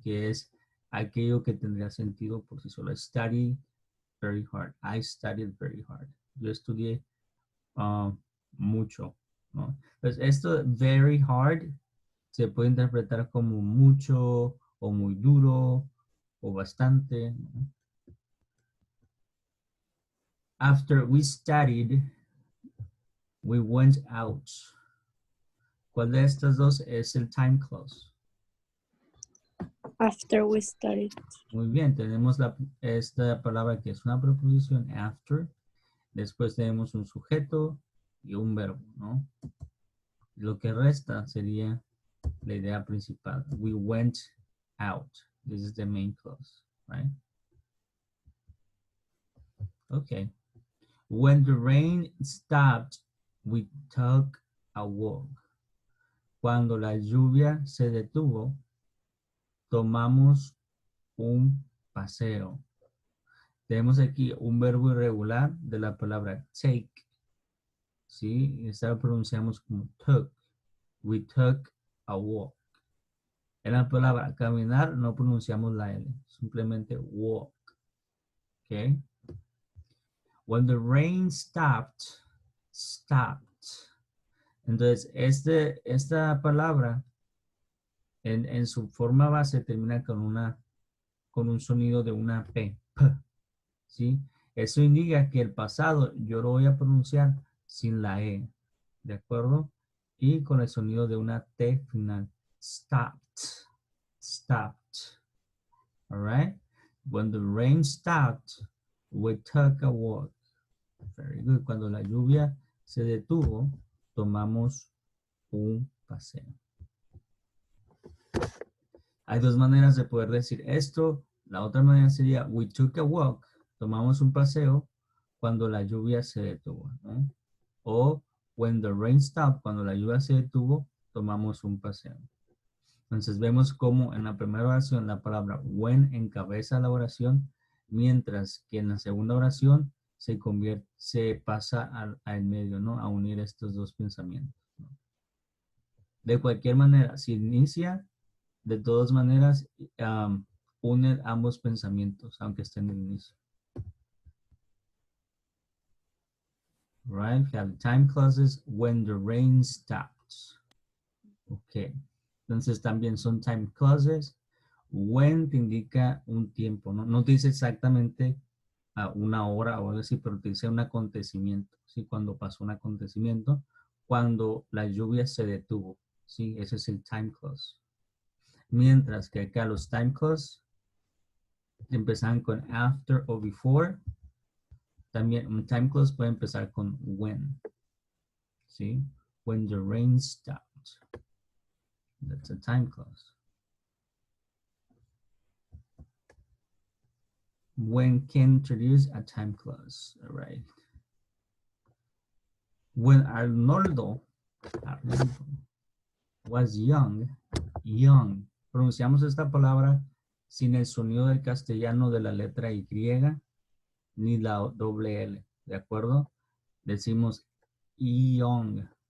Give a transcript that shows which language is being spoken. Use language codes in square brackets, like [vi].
[es] Que es aquello que tendría sentido por sí solo. [en] Study very hard. I studied very hard. [es] Yo estudié mucho, ¿no? Entonces, esto [en] very hard [es] se puede interpretar como mucho o muy duro o bastante, ¿no? [en] After we studied, we went out. [es] ¿Cuál de estas dos es el [en] time clause? After we studied. [es] Muy bien, tenemos esta palabra que es una preposición, after. Después tenemos un sujeto y un verbo, ¿no? Lo que resta sería la idea principal. [en] We went out. This is the main clause, right? Okay. When the rain stopped, we took a walk. [es] Cuando la lluvia se detuvo, tomamos un paseo. Tenemos aquí un verbo irregular de la palabra take. ¿Sí? Esta la pronunciamos como took. [en] We took a walk. [es] En la palabra caminar no pronunciamos la L, simplemente walk. ¿Ok? [en] When the rain stopped, stopped. [es] Entonces, esta palabra en su forma base termina con un sonido de una P. ¿Sí? Eso indica que el pasado yo lo voy a pronunciar sin la E. ¿De acuerdo? Y con el sonido de una T final. [en] Stopped. Stopped. All right? When the rain stopped, we took a walk. Very good. [es] Cuando la lluvia se detuvo, tomamos un paseo. Hay dos maneras de poder decir esto. La otra manera sería, [en] we took a walk. [es] Tomamos un paseo cuando la lluvia se detuvo, ¿no? O [en] when the rain stopped, [es] cuando la lluvia se detuvo, tomamos un paseo. Entonces vemos cómo en la primera oración la palabra when encabeza la oración, mientras que en la segunda oración se pasa al medio, ¿no? A unir estos dos pensamientos, ¿no? De cualquier manera, si inicia, de todas maneras, une ambos pensamientos, aunque estén en el inicio. [en] Right? We have time clauses when the rain stops. Ok. [es] Entonces también son time clauses. When te indica un tiempo, ¿no? No te dice exactamente a una hora o algo así, pero te dice un acontecimiento, ¿sí? Cuando pasó un acontecimiento, cuando la lluvia se detuvo, ¿sí? Ese es el time clause. Mientras que acá los time clause empiezan con after o before. También un time clause puede empezar con when, ¿sí? [en] When the rain stopped. That's a time clause. When can introduce a time clause, all right? When Arnoldo was young, [es] pronunciamos esta palabra sin el sonido del castellano de la letra Y ni la doble L, ¿de acuerdo? Decimos young.